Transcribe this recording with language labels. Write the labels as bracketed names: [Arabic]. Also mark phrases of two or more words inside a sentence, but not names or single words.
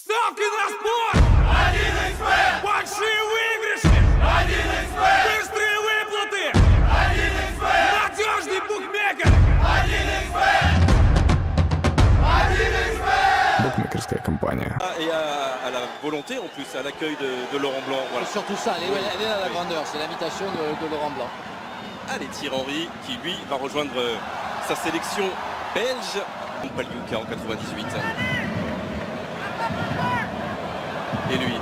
[Russian] Ставки на спорт! 1xbet! Большие выигрыши! 1xbet! Быстрые выплаты! 1xbet! Надежный букмекер! 1xbet! 1xbet! Букмекерская компания. [French] Et à la volonté en plus, à l'accueil de Laurent Blanc. Voilà. Surtout ça, elle est à la grandeur, c'est l'imitation de Laurent Blanc. Allez, Thierry Henry qui lui va rejoindre sa sélection belge. Pagliuca en 98. Et lui.